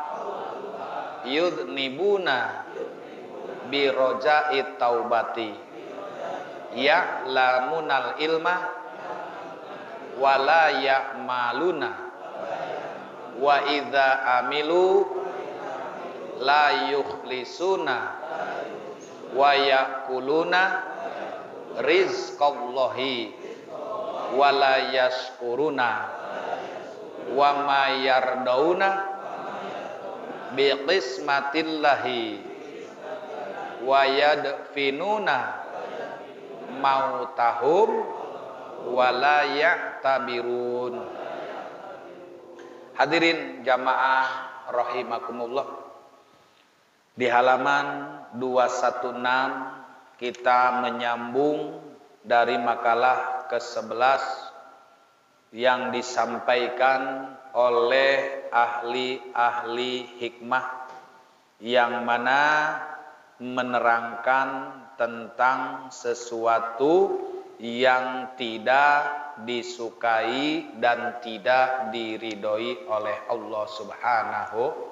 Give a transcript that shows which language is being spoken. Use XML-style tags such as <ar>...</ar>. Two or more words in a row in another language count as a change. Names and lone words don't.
<ar>يذنبون برجاء التوبة يعلمون العلم ولا يعملون وإذا عملوا لا يخلصون ويأكلون رزق الله ولا يشكرون وما يرضون بقسمة الله ويدفنون موتاهم ولا يعتبرون.</ar> <id>Hadirin jamaah rahimakumullah, di halaman 216 kita menyambung dari makalah ke-11 yang disampaikan oleh ahli-ahli hikmah yang mana menerangkan tentang sesuatu yang tidak disukai dan tidak diridhoi oleh Allah Subhanahu.</id>